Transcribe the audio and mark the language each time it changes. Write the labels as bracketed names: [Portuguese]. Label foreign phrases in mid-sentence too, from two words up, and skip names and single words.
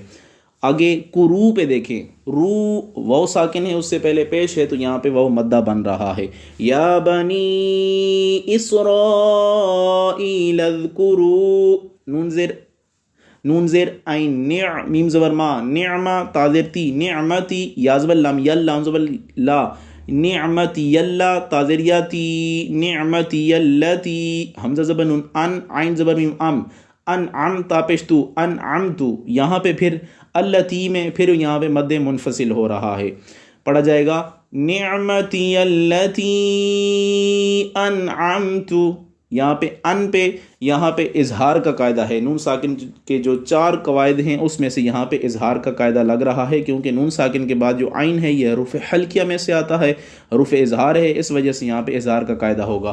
[Urdu] آگے کرو پہ دیکھیں، رو واو ساکن ہے، اس سے پہلے پیش ہے، تو یہاں پہ واو مدہ بن رہا ہے۔ [Arabic] یا بنی اسرائیل اذکروا، [Urdu] نون زیر عین، میم زبر ما، نعمہ، تا زیر تی، نعمتی، یا زبر لام، یل، لام زبر لا، نعمتی یلا، تا زیر یا تی، نعمتی یلتی، حمزہ زبر نون ان، عین زبر میم ام، انعمت پیشتو، انعمتو، یہاں پہ پھر اللتی میں پھر یہاں پہ مد منفصل ہو رہا ہے، پڑھا جائے گا [Arabic] نعمتی اللتی انعمتو۔ [Urdu] یہاں پہ ان پہ یہاں پہ اظہار کا قاعدہ ہے، نون ساکن کے جو 4 قواعد ہیں اس میں سے یہاں پہ اظہار کا قاعدہ لگ رہا ہے، کیونکہ نون ساکن کے بعد جو عین ہے یہ حروف حلقیہ میں سے آتا ہے، حروف اظہار ہے، اس وجہ سے یہاں پہ اظہار کا قاعدہ ہوگا۔